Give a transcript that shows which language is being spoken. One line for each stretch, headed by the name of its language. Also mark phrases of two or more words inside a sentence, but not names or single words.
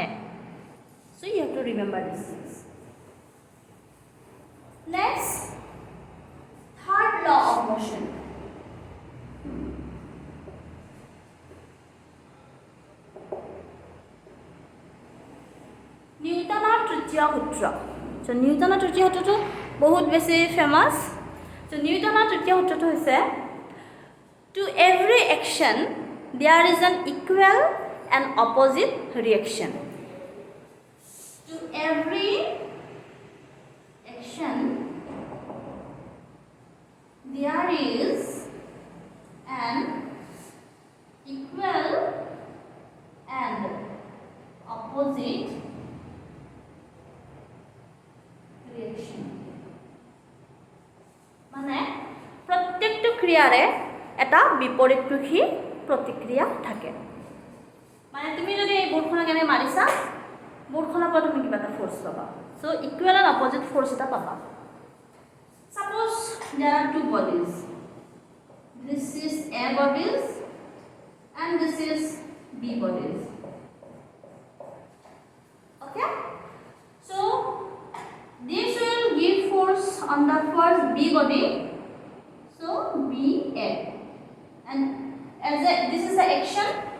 English: So you have to remember these things. Next, third law of motion.
Assamese: Newton's তৃতীয় সূত্ৰ. So Newton's তৃতীয় সূত্ৰটো বহুত বেছি ফেমাস.
English: So Newton's
Assamese: তৃতীয় সূত্ৰটো হৈছে
English: to every action there is an equal and opposite reaction. To every action there is an equal and opposite reaction.
Assamese: মানে প্ৰত্যেকটো ক্ৰিয়াৰে এটা বিপৰীতমুখী প্ৰতিক্ৰিয়া থাকে মানে তুমি যদি এই বোৰ্ডখনক এনে মাৰিছা বোৰ্ডখনৰ পৰা তুমি কিবা এটা ফোৰ্স পাবা
English: so equal and opposite force
Assamese: এটা পাবা
English: suppose there are two bodies this is A bodies and this is B bodies okay so this will give force on the first B body so BA and as this is the action